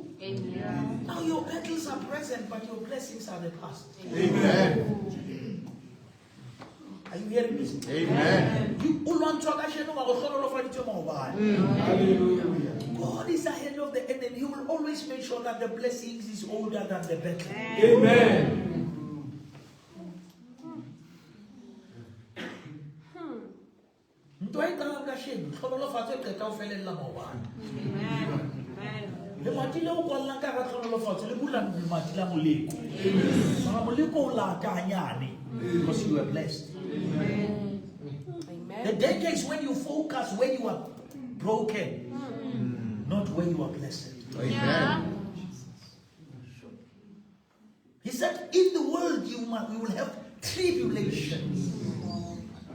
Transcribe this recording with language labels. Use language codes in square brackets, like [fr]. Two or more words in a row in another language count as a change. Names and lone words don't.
[en] Now your battles are present, but your blessings are the past. Amen. Are you hearing me? Amen. God is ahead of the enemy. He will always make sure that the blessings is older than the battle. Amen. [tn] Le mati le o kwallang ka tlhonolofatso le bulang mati la moleko. Mara moleko o la ka hanyane [en] because you are blessed. The danger is when you focus where you are broken, not where you are blessed. Amen. He said, in the world you will have tribulations.